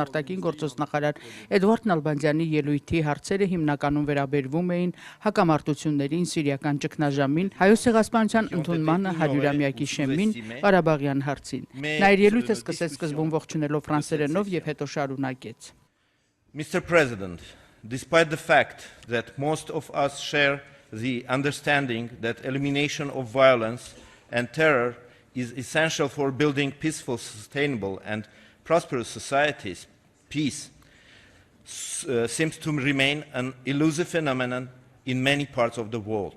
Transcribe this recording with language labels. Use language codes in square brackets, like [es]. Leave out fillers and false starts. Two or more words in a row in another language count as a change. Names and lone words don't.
[hy] արտաքին գործոց նախարար Էդուարդ Նալբանդյանի ելույթի հարցերը հիմնականում վերաբերվում էին հակամարտություններին, սիրիական ճգնաժամին, Հայոց ցեղասպանության ընդունմանը, 100-ամյակի շեմին, Ղարաբաղյան հարցին։ Նա իր ելույթը սկսեց սկզբում ողջունելով ֆրանսերենով եւ հետո շարունակեց. [en] Mr. President, despite the fact that most of us share the understanding that elimination of violence and terror is essential for building peaceful, sustainable, and prosperous societies, peace seems to remain an elusive phenomenon in many parts of the world.